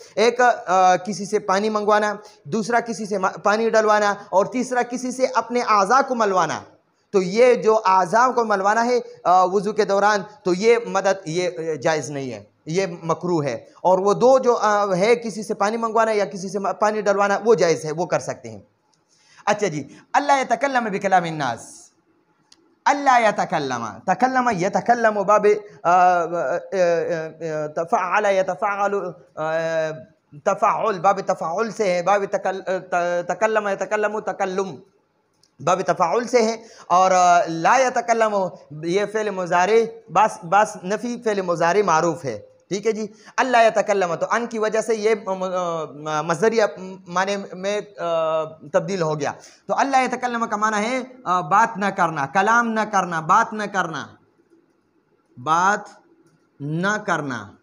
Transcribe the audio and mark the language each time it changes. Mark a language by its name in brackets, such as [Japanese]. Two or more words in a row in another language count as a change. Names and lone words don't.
[Urdu] ایک کسی سے پانی منگوانا، دوسرا کسی سے پانی ڈلوانا، اور تیسرا کسی سے اپنے اعضا کو ملوانا. تو یہ جو اعضا کو ملوانا ہے وضو کے دوران، تو یہ مدد یہ جائز نہیں ہے، یہ مکروہ ہے. اور وہ 2 جو ہے، کسی سے پانی منگوانا یا کسی سے پانی ڈلوانا، وہ جائز ہے، وہ کر سکتے ہیں. اچھا جی, [Arabic] ألّا يتكلم بكلام الناس، ألّا يتكلم، تكلم يتكلم باب تفعّل يتفعّل، تفعّل باب تفعّل यतफ़अल, तफ़अल बाब तफ़अल [Urdu] سے ہے, [Arabic] باب تكلم يتكلم تكلّم باب تفاعل [Urdu] سے ہے. और [Arabic] لا يتكلم [Urdu] یہ فعل مضارع باس نفی فعل مضارع معروف ہے. ٹھیک ہے جی. [Arabic] ألّا يتكلم, [Urdu] تو اَن کی وجہ سے یہ مصدریہ معنی میں تبدیل ہو گیا. तो [Arabic] ألّا يتكلم [Urdu] کا معنی ہے بات نہ کرنا، کلام نہ کرنا، بات نہ کرنا، بات نہ کرنا.